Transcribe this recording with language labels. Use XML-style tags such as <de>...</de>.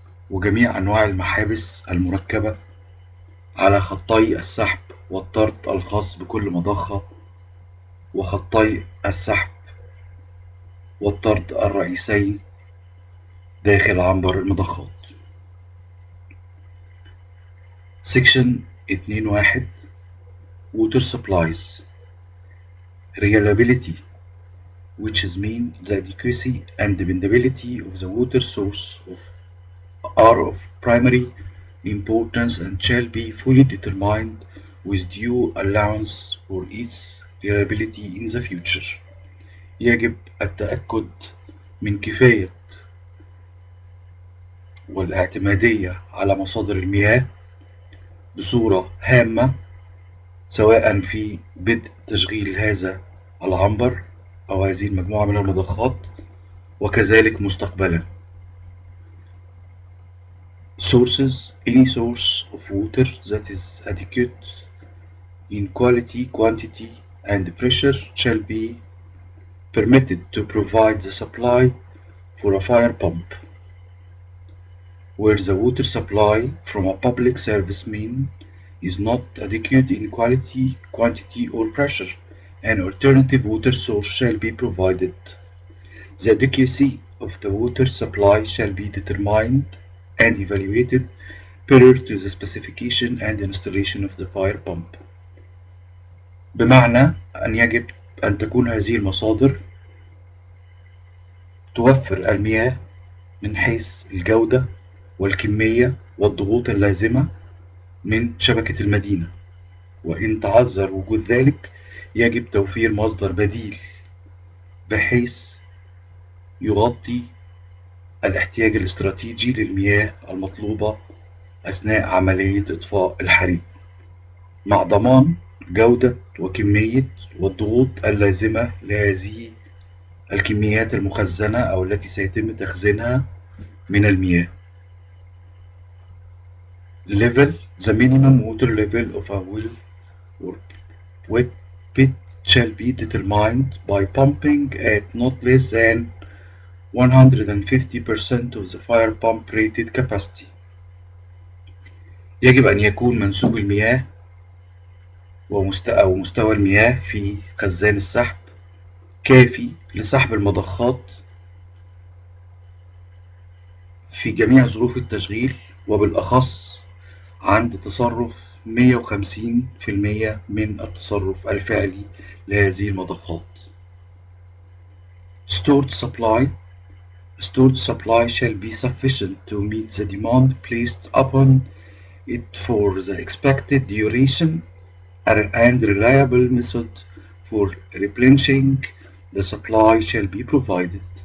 <ar>وجميع أنواع المحابس المركبة على خطي السحب والطرد الخاص بكل مضخة، وخطي السحب والطرد الرئيسين داخل عنبر المضخات.</ar> <en>Section 2.1 Water Supplies Reliability, which is mean the adequacy and dependability of the water source are of primary importance and shall be fully determined with due allowance for its reliability in the future.</en> <ar>يجب التأكد من كفاية والاعتمادية على مصادر المياه بصورة هامة، سواء في بدء تشغيل هذا العنبر أو هذه المجموعة من المضخات وكذلك مستقبلا.</ar> <en>Sources: any source of water that is adequate in quality, quantity and pressure shall be permitted to provide the supply for a fire pump. Where the water supply from a public service main is not adequate in quality, quantity or pressure, an alternative water source shall be provided. The adequacy of the water supply shall be determined and evaluated prior to the specification and installation of the fire pump.</en> <ar>بمعنى أن يجب أن تكون هذه المصادر توفر المياه من حيث الجودة والكمية والضغوط اللازمة من شبكة المدينة، وإن تعذر وجود ذلك يجب توفير مصدر بديل بحيث يغطي الاحتياج الاستراتيجي للمياه المطلوبة أثناء عملية إطفاء الحريق، مع ضمان جودة وكمية والضغوط اللازمة لهذه الكميات المخزنة أو التي سيتم تخزينها من المياه.</ar> <en>Level: the minimum water level of a well or wet pit shall be determined by pumping at not less than 150% of the fire pump rated capacity.</en> <ar>يجب أن يكون منسوب المياه أو مستوى المياه في خزان السحب كافي لسحب المضخات في جميع ظروف التشغيل، وبالأخص عند تصرف 150% من التصرف الفعلي لهذه المضخات.</ar> <en>Stored supply shall be sufficient to meet the demand placed upon it for the expected duration, and reliable method for replenishing the supply shall be provided.</en>